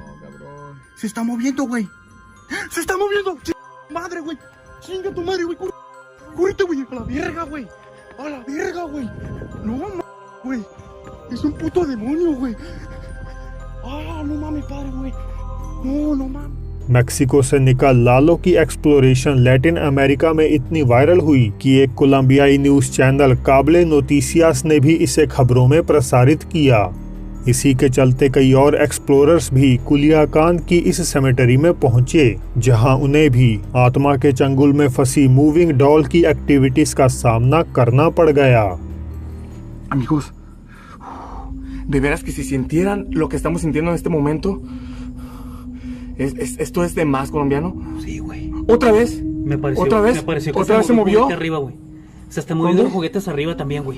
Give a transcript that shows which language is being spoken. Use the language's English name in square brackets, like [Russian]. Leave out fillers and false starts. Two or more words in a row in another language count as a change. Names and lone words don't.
[Spanish] Se está moviendo, güey. Se está moviendo. Madre, güey. Chinga tu madre, güey. Córrete, güey. A la verga, güey. A la verga, güey. No, güey. Es un puto demonio, güey. Ah, no mames, padre, güey. No, no mames. [Hindi] मेक्सिको से निकल लालो की एक्सप्लोरेशन लैटिन अमेरिका में इतनी वायरल हुई कि एक कोलंबियाई [English] news channel [Hindi] काबले नोटिसियास ने भी इसे खबरों में प्रसारित किया। इसी के चलते कई और एक्सप्लोरर्स भी कुलियाकान की इस सेमेटरी में पहुंचे, जहां उन्हें भी आत्मा के चंगुल में फंसी [English] moving doll [Hindi] की एक्टिविटीज का सामना करना पड़ गया। [Spanish] Amigos, de veras que si sintieran lo que estamos sintiendo en este momento, ¿esto es de más, colombiano? Sí, güey. ¿Otra vez? Me pareció, ¿Otra vez? Me pareció que ¿Otra vez se movió? Juguete arriba, güey. Se está moviendo los juguetes arriba también, güey.